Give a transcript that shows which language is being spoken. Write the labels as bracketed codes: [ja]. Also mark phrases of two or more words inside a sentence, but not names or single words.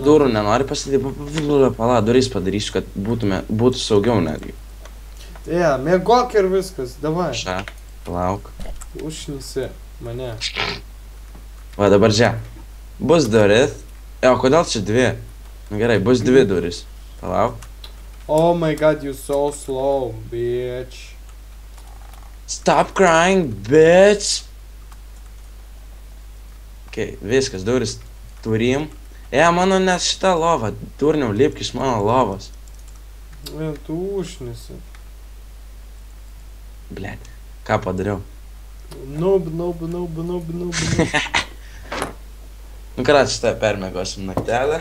[lt] O durų nenori pasidaryti, pala, durys padarysiu, kad būtų saugiau netgi. Miegok ir viskas, davai. Ša, lauk. Užnisi mane. Va, dabar žiūrėk. Bus duris. O kodėl čia dvi? Nu gerai, bus dvi duris. Palauk. [en] Oh my god, you so slow, bitch. Stop crying, bitch! [lt] Okay, viskas, duris turim. Mano nes šita lova. Turniau, lipk iš mano lovos. Tu užnisi. Blet, ką padariau? Noob. Nu, ką, šitą permiegosim naktelę.